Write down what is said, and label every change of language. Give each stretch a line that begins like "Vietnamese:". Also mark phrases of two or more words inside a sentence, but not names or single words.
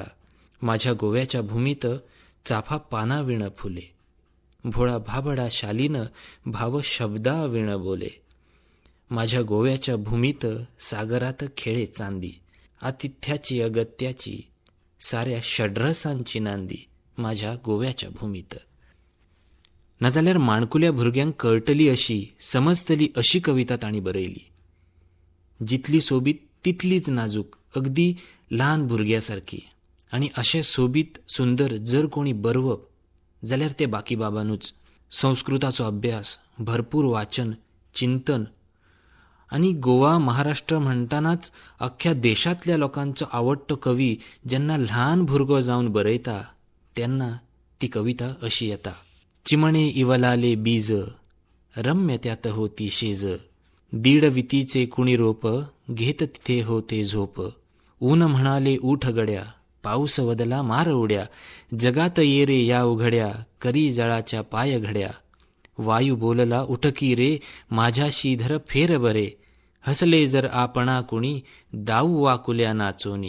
Marathi: माझ्या गोव्याच्या भूमीत चाफा पाना विण फुले, भोळा भाबडा शालीन भाव शब्दा विण बोले. माझ्या गोव्याच्या भूमीत सागरात खेळे चांदी, आतिथ्याची अगत्याची साऱ्या षड्रसांची नांदी. माझ्या गोव्याच्या भूमीत.
Konkani: नाजाल्यार माणकुल्या भुरग्यांक कळटली अशी, समजतली अशी कविता तांणी बरयली. जितली सोबीत तितलीच नाजूक, अगदी ल्हान भुरग्यासारकी. आनी अशें सोबीत सुंदर जर कोणी बरोवप जाल्यार ते बाकीबाबानूच. संस्कृताचो अभ्यास, भरपूर वाचन, चिंतन आनी गोवा महाराष्ट्र म्हणटनाच अख्ख्या देशांतल्या लोकांचो आवडटो कवी जेन्ना ल्हान भुरगो जावन बरयता तेन्ना ती कविता अशी येता.
Marathi: चिमणे इवलाले बीज, रम्य त्यात होती शेज, दीड वितीचे कुणी रोप, घेत तिथे होते झोप. ऊन म्हणाले उठ गड्या, पाऊस वदला मार उड्या, जगात ये रे या उघड्या, करी जळाच्या पाय घड्या. वायू बोलला उठकी रे, माझ्याशी धर फेर बरे, हसले जर आपणा कुणी, दाऊ वाकुल्या नाचोनी.